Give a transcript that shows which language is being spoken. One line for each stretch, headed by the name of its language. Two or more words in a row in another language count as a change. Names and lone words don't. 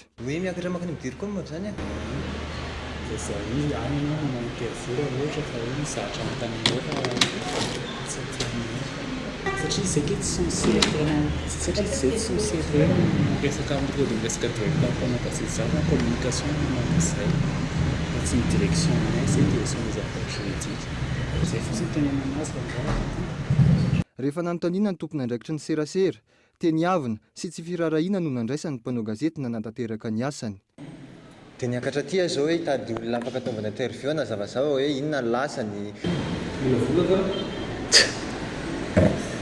Malagasy: Hoe miakatra makany midiry koa moa zany zay anina manao interview ohatra fa hoe misahatra amin'ny satria izay ke tsy censé satria izay tsy censé hoe miresaka amin'ny de miresaka direct ampanao gazety zany na communication manazay tsy ny direction
French: c'est direction des affaires juridiques
Malagasy: zay fotsiny tena manazy fa rehefa nanontaniana ny tompona andraikitra ny serasera teny avina sy tsy firarahina no nandraisany mpanao gazety nanantanteraka ny asany. dia niakatra aty zao hoe hitady olona afaka ataovana interview na zavazava hoe inona lasany